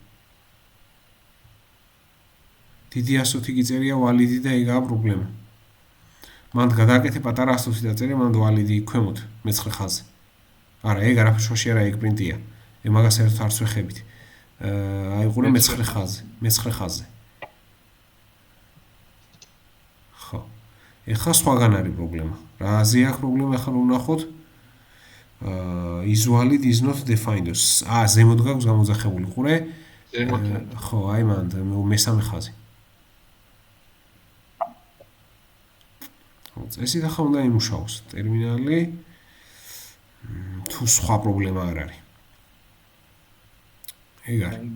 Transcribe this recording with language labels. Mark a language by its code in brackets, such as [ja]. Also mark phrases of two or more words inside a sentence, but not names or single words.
[ka] დიდი ასოთი გიწერია valid და ეგაა პრობლემა მანდ გადააკეთე პატარა ასოთი დაწერე მანდ valid ქვემოთ მეცხრე ხაზზე არა ეგ არაფერ შუაში არა ეგ პრინტია მაგას ერთად არც ვეხებით. აიყურე მეცხრე ხაზზე. ხო. ეხლა სხვაგან არის პრობლემა. რაზე აქვს პრობლემა ახლა რომ ვნახოთ? [en] is valid is not defined. [ka] ზემოთ გაქვს გამოძახებული ყურე? ზემოთ. ხო, აი მანდ მესამე ხაზი. ხო, წესით ახლა უნდა იმუშაოს ტერმინალი თუ სხვა პრობლემა არ არის. ეგარ.